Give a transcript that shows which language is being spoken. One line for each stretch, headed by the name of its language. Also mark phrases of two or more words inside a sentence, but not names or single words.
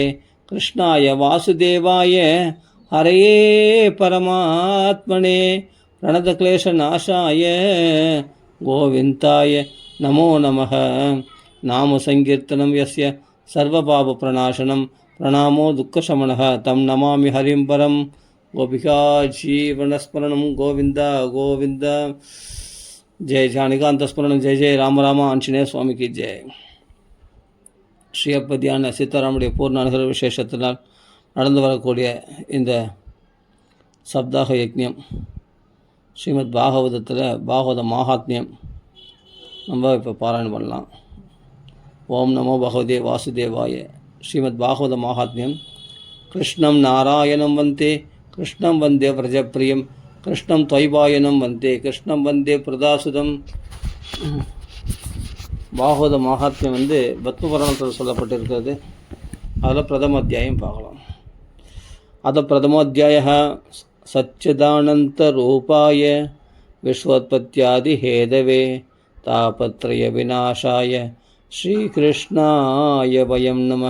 Sanskrit: कृष्णाय वासुदेवाय हरये परमात्मने प्रणतक्लेशनाशाय गोविन्दाय नमो नमः. नाम संकीर्तनं यस्य सर्वपापप्रणाशनं प्रणामो दुःखशमनः तं नमामि हरिं परं. गोपिका जीवनस्मरणं गोविन्द गोविन्द. जय जानिकान्तस्मरणं जय जय राम राम.
Hindi: आंजनेय स्वामी की जय.
Tamil: ஸ்ரீயப்பதியான சீதாராமுடைய பூர்ண அனுகிரக விசேஷத்தினால் நடந்து வரக்கூடிய இந்த சப்தாக யக்ஞம் ஸ்ரீமத் பாகவதத்தில் பாகவத மகாத்மியம் நம்ம இப்போ பாராயணம் பண்ணலாம்.
Sanskrit: ओम् नमो भगवते वासुदेवाय श्रीमद् भागवत माहात्म्यम्. कृष्णं नारायणं वन्दे कृष्णं वन्दे व्रजप्रियं कृष्णं द्वैपायनं वन्दे कृष्णं वन्दे पृथासुतम्.
Tamil: பாகவத மகாத்மியம் பத்ம புராணத்தில் சொல்லப்பட்டிருக்கிறது. அதில் பிரதம அத்தியாயம் பார்க்கலாம்.
Sanskrit: अथ प्रथमोध्याय सच्चिदानन्दरूपाय विश्वोत्पत्त्यादि हेतवे तापत्रय विनाशाय श्रीकृष्णाय वयं नमः.